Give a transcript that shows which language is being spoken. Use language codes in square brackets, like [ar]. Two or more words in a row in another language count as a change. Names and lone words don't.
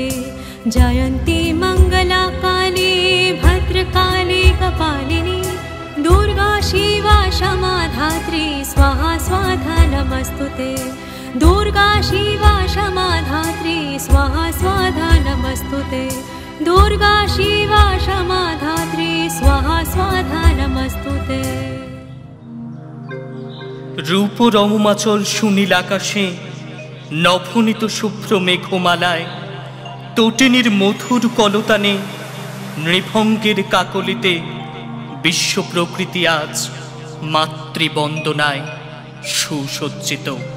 [sa] जयन्ती मंगला काली भद्रकाली कपालिनी दुर्गा शिवा क्षमा धात्री स्वाहा स्वाहा नमस्तुते। दुर्गा शिवा क्षमा धात्री स्वाहा स्वाहा नमस्तुते। दुर्गा शिवा क्षमा धात्री स्वाहा स्वाहा नमस्तुते। [bn] রূপ রমমাচল সুনীল আকাশে নভনীত শুভ্র মেঘমালায় তটিনীর মধুর কলতানে নৃভঙ্গের কাকলিতে বিশ্ব প্রকৃতি আজ মাতৃবন্দনায় সুসজ্জিত।